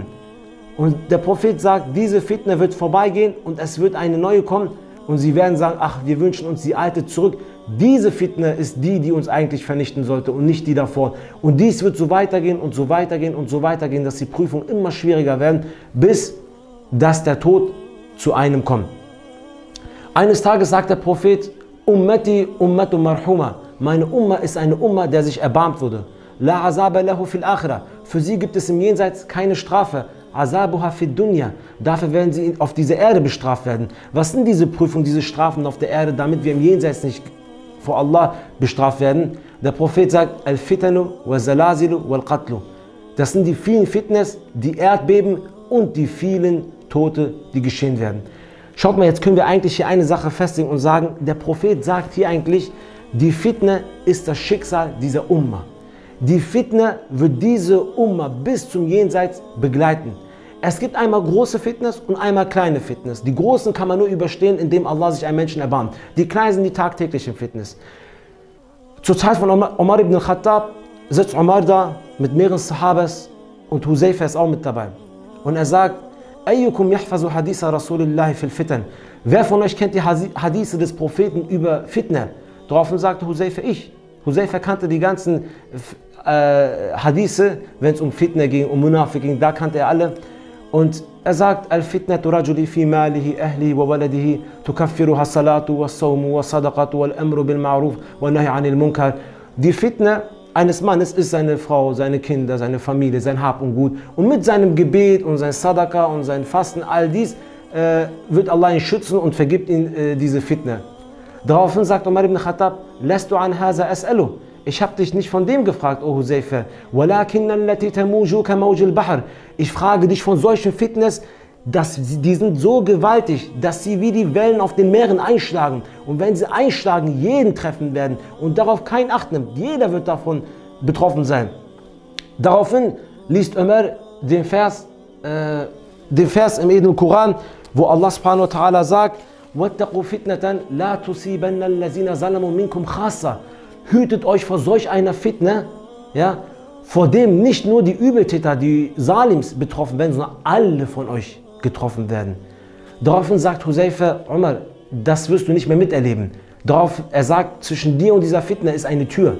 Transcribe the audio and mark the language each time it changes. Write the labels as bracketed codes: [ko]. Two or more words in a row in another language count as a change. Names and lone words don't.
[de] Und der Prophet sagt, diese Fitna wird vorbeigehen und es wird eine neue kommen und sie werden sagen: Ach, wir wünschen uns die alte zurück. Diese Fitna ist die, die uns eigentlich vernichten sollte und nicht die davor. Und dies wird so weitergehen und so weitergehen und so weitergehen, dass die Prüfungen immer schwieriger werden, bis dass der Tod zu einem kommt. Eines Tages sagt der Prophet: [ar] أمتي أمة مرحومة. [de] Meine Umma ist eine Umma, der sich erbarmt wurde. [ar] لا عذاب له في الآخرة. [de] Für sie gibt es im Jenseits keine Strafe. [ar] عذابها في الدنيا. [de] Dafür werden sie auf dieser Erde bestraft werden. Was sind diese Prüfungen, diese Strafen auf der Erde, damit wir im Jenseits nicht vor Allah bestraft werden? Der Prophet sagt: [ar] الفتن والزلازل والقتل. [de] Das sind die vielen Fitnes, die Erdbeben und die vielen Tote, die geschehen werden. Schaut mal, jetzt können wir eigentlich hier eine Sache festigen und sagen, der Prophet sagt hier eigentlich, die Fitne ist das Schicksal dieser Umma. Die Fitne wird diese Umma bis zum Jenseits begleiten. Es gibt einmal große Fitnes und einmal kleine Fitnes. Die großen kann man nur überstehen, indem Allah sich einem Menschen erbarmt. Die kleinen sind die tagtäglichen Fitnes. Zur Zeit von Omar ibn al-Khattab sitzt Omar da mit mehreren Sahabas und Huzaifa ist auch mit dabei. Und er sagt: [ar] أيكم يحفظ حديث رسول الله في الفتن. [de] Wer von euch kennt die Hadithe des Propheten über Fitne? Daraufhin sagte Huzaifa: Ich. Huzaifa kannte die ganzen Hadithe, wenn es um Fitne ging, um Munafiq ging, da kannte er alle. Und er sagt: [ar] فتنة الرجل في ماله أهله وولده تكفرها الصلاة والصوم والصدقة والأمر بالمعروف والنهي عن المنكر. [de] Die Fitne eines Mannes ist seine Frau, seine Kinder, seine Familie, sein Hab und Gut. Und mit seinem Gebet und sein Sadaqa und sein Fasten, all dies wird Allah ihn schützen und vergibt ihm diese Fitne. Daraufhin sagt [ar] Omar ibn Khattab: لست عن هذا أسأل. [de] Ich habe dich nicht von dem gefragt, O Huzaifa. Ich frage dich von solchen Fitnes, die sind so gewaltig, dass sie wie die Wellen auf den Meeren einschlagen. Und wenn sie einschlagen, jeden treffen werden und darauf kein Acht nimmt. Jeder wird davon betroffen sein. Daraufhin liest Omar den Vers im edlen Koran, wo Allah [ar] سبحانه وتعالى [de] sagt: [ar] وَاتَّقُوا فِتْنَةً لَا تُصِيبَنَّ الَّذِينَ ظَلَمُوا مِنْكُمْ خَاصَّةً. [de] Hütet euch vor solch einer Fitne, ja, vor dem nicht nur die Übeltäter, die Salims betroffen werden, sondern alle von euch getroffen werden. Daraufhin sagt Huzaifa: Umar, das wirst du nicht mehr miterleben. Er sagt, zwischen dir und dieser Fitne ist eine Tür.